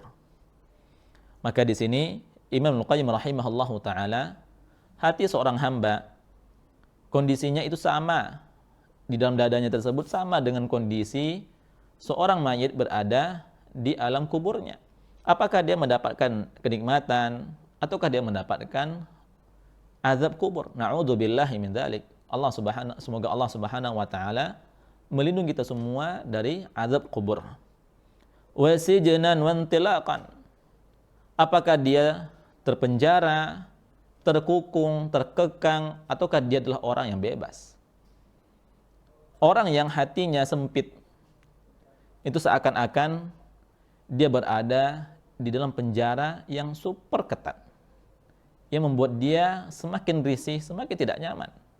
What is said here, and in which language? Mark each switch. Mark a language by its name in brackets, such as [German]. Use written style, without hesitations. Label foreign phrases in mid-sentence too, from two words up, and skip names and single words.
[Indonesian] Maka di sini Imam Al-Qayyim [Arabic] رحمه الله تعالى, [Indonesian] hati seorang hamba kondisinya itu sama, di dalam dadanya tersebut sama dengan kondisi seorang mayit berada di alam kuburnya. Apakah dia mendapatkan kenikmatan ataukah dia mendapatkan azab kubur? [Arabic] نعوذ بالله من ذلك. [Indonesian] Semoga Allah [Arabic] سبحانه وتعالى [Indonesian] melindungi kita semua dari azab kubur. [Arabic] وسجنا وانطلاقا. [Indonesian] Apakah dia terpenjara, terkukung, terkekang, ataukah dia adalah orang yang bebas? Orang yang hatinya sempit itu seakan-akan dia berada di dalam penjara yang super ketat, yang membuat dia semakin risih, semakin tidak nyaman.